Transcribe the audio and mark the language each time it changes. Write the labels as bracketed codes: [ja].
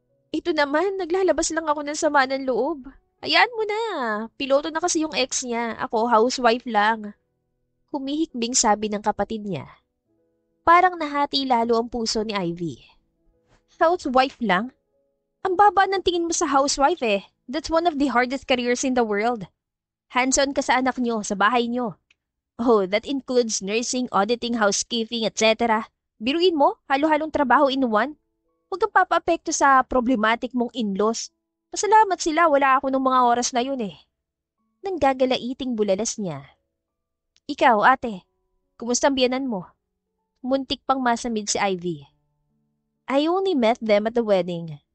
[tl] Ito naman, naglalabas lang ako ng sama ng loob. Hayaan mo na. Piloto na kasi yung ex niya. Ako, housewife lang. Humihikbing sabi ng kapatid niya. Parang nahati lalo ang puso ni Ivy. Housewife lang? Ang baba ng tingin mo sa housewife eh. [en] That's one of the hardest careers in the world. Hands-on [tl] ka sa anak nyo, sa bahay nyo. [en] Oh, that includes nursing, auditing, housekeeping, etc. [tl] Biruin mo, halo-halong trabaho in one. Huwag kang papaapekto sa problematic mong in-laws. Pasalamat sila, wala ako nung mga oras na yun eh. Nang gagalaiting bulalas niya. Ikaw, ate, kumusta ang biyanan mo? Muntik pang masamid si Ivy. [en] I only met them at the wedding.